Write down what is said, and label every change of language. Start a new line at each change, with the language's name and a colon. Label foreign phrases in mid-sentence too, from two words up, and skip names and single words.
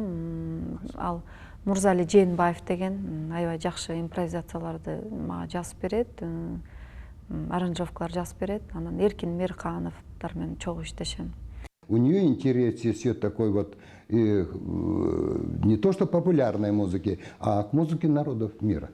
Kyrgyz: Ал Мурзали Жээнбаев деген аябай жакшы импровизацияларды мага жазып берет, аранжировкалар жазып берет. Анан Эркин Меркановдор менен чогуу иштешем.
Russian: У нее интерес все такой вот, не то что популярной музыки, а к музыке народов мира.